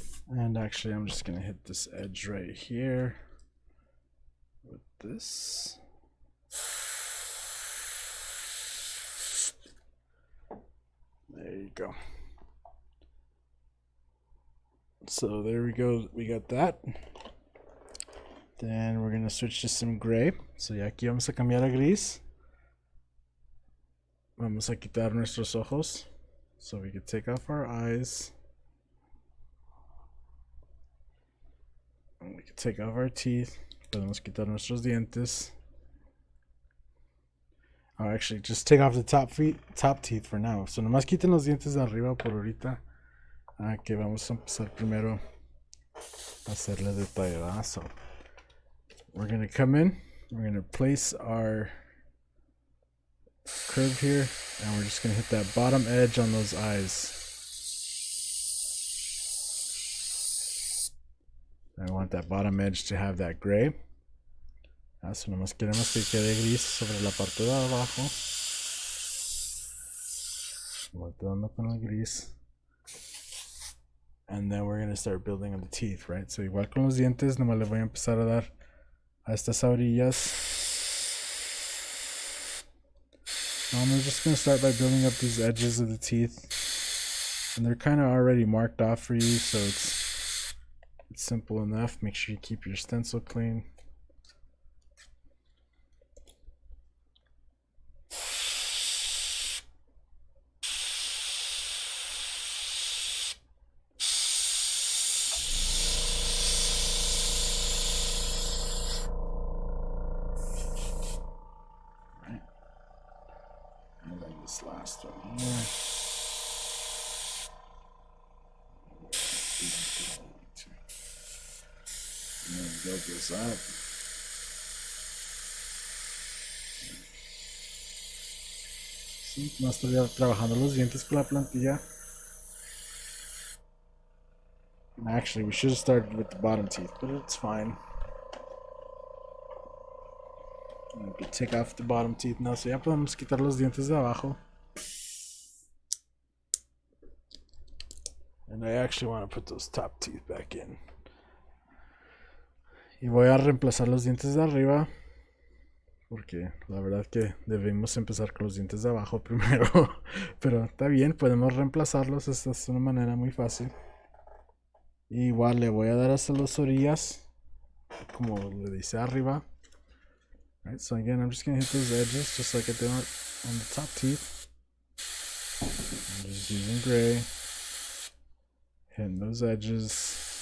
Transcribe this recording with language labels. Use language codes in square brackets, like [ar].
[en] And actually, I'm just going to hit this edge right here with this. There you go. So there we go. We got that. Then we're going to switch to some gray. [es] So ya aquí vamos a cambiar a gris. Vamos a quitar nuestros ojos. [en] So we can take off our eyes. And we can take off our teeth. [es] Podemos quitar nuestros dientes. [en] Oh, actually, just take off the top teeth for now. [es] So nomás quiten los dientes de arriba por ahorita. Que vamos a empezar primero a hacerle detalle, ¿verdad? [en] So we're gonna come in. We're gonna place our curve here, and we're just gonna hit that bottom edge on those eyes. I want that bottom edge to have that gray. [es] So nomás queremos que quede gris sobre la parte de abajo. Volteando con el gris. [en] And then we're gonna start building on the teeth, right? [es] So igual con los dientes, nomás le voy a empezar a dar a estas orillas. [en] I'm just gonna start by building up these edges of the teeth. And they're kind of already marked off for you, so it's simple enough. Make sure you keep your stencil clean. This last one here. And then build this up. [es] Sí, no estoy trabajando los dientes con la plantilla. [en] Actually, we should have started with the bottom teeth, but it's fine. We can take off the bottom teeth now, so [es] ya podemos quitar los dientes de abajo. [en] And I actually want to put those top teeth back in. [es] Y voy a reemplazar los dientes de arriba, porque la verdad que debemos empezar con los dientes de abajo primero. Pero está bien, podemos reemplazarlos. Esta es una manera muy fácil. Y igual le voy a dar hasta las orillas, como le dice arriba. [en] Right, so again, I'm just going to hit those edges just like I did on the top teeth. I'm just using gray, hitting those edges.